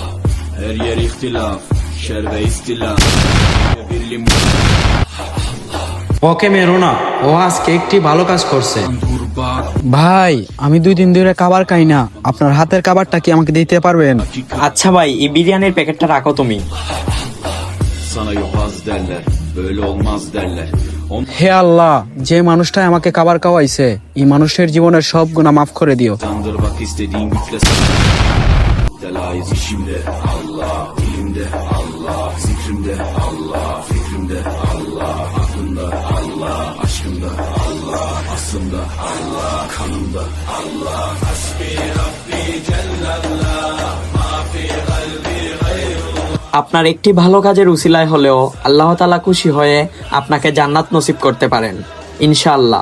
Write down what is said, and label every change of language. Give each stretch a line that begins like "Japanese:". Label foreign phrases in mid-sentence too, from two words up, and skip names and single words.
Bangla: ওকে মেরো না, ও আজকে একটি ভালো কাজ করছে। ভাই আমি 2 দিন ধরে খাবার খাই না, আপনার হাতের খাবারটা কি আমাকে দিতে পারবেন? আচ্ছা ভাই, এই বিরিয়ানির প্যাকেটটা রাখো তুমি।
Turkish: Sana yobaz derler, böyle olmaz derler.
Bangla: হে আল্লাহ, যে মানুষটাই আমাকে খাবার খাওয়াইছে এই মানুষের জীবনের সব গুনাহ মাফ করে দিও।
Turkish: Ondandır bak istediğin güçle sana. Delayız işimde Allah, dilimde Allah, zikrimde Allah, fikrimde Allah, aklımda Allah, aşkımda Allah, aslımda Allah, kanımda Allah.
Arabic: حسبي ربي جل الله، ما في قلبي غير الله.
Bangla: আপনার একটি ভালো কাজের উসিলায় হলেও আল্লাহ তাআলা খুশি হয়ে আপনাকে জান্নাত নসিব করতে পারেন ইনশাআল্লাহ।